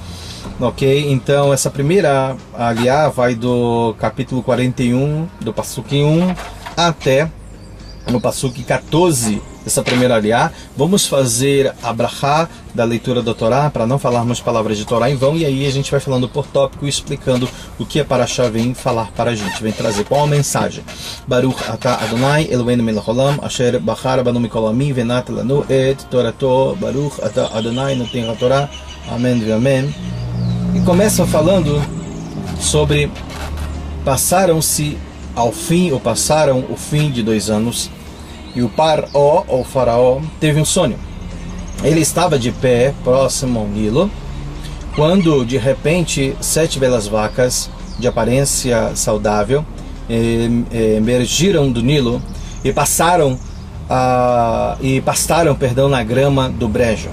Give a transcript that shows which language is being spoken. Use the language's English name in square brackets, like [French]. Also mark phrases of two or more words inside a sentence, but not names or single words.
[Portuguese] Ok, então essa primeira aliá vai do capítulo 41, do Pasuk 1 até no Pasuk 14, essa primeira aliá. Vamos fazer a brachá da leitura da Torá, para não falarmos palavras de Torá em vão, e aí a gente vai falando por tópico, explicando o que a Parashá vem falar para a gente, vem trazer qual a mensagem. [Hebrew] ברוך אתה אדוני אלוהינו מלך העולם אשר בחר בנו מכל עמים ונתן לנו את תורתו. ברוך אתה אדוני נותן התורה. [Portuguese] Amém e amém. E começa falando sobre passaram-se ao fim, ou passaram o fim de 2 anos, e o Paró, ou faraó, teve um sonho. Ele estava de pé, próximo ao Nilo, quando de repente 7 belas vacas, de aparência saudável, emergiram do Nilo e pastaram na grama do brejo.